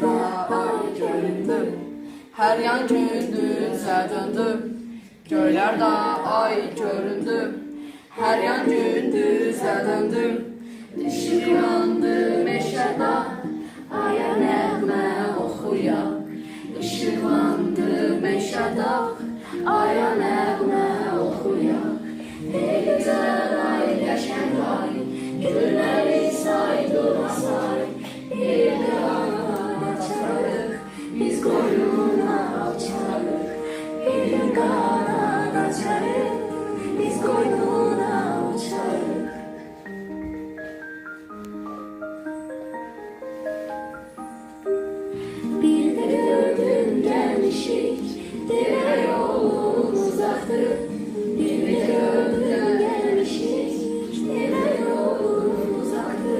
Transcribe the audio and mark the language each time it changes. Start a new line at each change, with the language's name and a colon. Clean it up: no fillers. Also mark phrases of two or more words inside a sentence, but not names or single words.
Turkish: ay göründü. Her yan gündüze döndü. Göylerde ay göründü. Her yan gündüze döndü.
Azerbaijani: Işıqlandı meşədə, aya nəğmə oxuyaq. Işıqlandı meşədə, aya nəğmə oxuyaq. Ey gözəl ay, qəşəng ay, gülləri say, durmasay. Bir qanad açarıq, biz qoynuna açarıq. Bir qanad açarıq, biz qoynuna açarıq.
Turkish: Bir de gördüm gelmişik, deve yolun uzaktır. Bir de gördüm gelmişik, deve yolun uzaktır.